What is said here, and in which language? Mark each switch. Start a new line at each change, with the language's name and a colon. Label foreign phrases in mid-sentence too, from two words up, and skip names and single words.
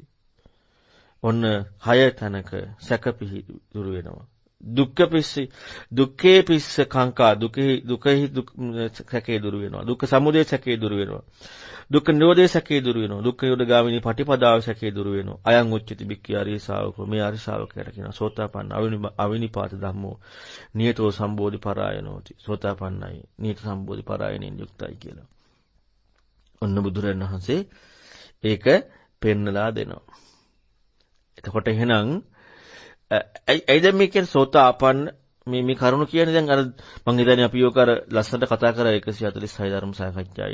Sinhala: ඔන්න 6 තැනක සැක දුරු වෙනවා.
Pali: දුක්ඛේ පිස්ස කාංකා
Sinhala: දුකෙහි සැකේ දුරු වෙනවා. දුක්ඛ සමුදය සැකේ දුරු වෙනවා. දුක්ඛ නිරෝධය සැකේ දුරු වෙනවා. දුක්ඛ නිරෝධ ගාමිනී පටිපදාව සැකේ දුරු වෙනවා.
Pali: අයං උච්චති භික්ඛවේ හරිය ශාවකෝ
Sinhala: මේ හරිය ශාවකයට කියනවා
Pali: සෝතාපන්න අවිනිපාත ධම්මෝ නියතෝ සම්බෝධි පරායනෝති.
Sinhala: සෝතාපන්නයි නියත සම්බෝධි පරායනෙන් යුක්තයි කියලා. ඔන්න බුදුරජාණන් වහන්සේ ඒක පෙන්නලා දෙනවා. එතකොට එහෙනම් ඇයිද මේ කියන්නේ සෝතාපන්න මේ කරුණ කියන්නේ දැන් අර මම හිතන්නේ අපි යෝක අර ලස්සනට කතා කරා 146 ධර්ම සාකච්ඡා.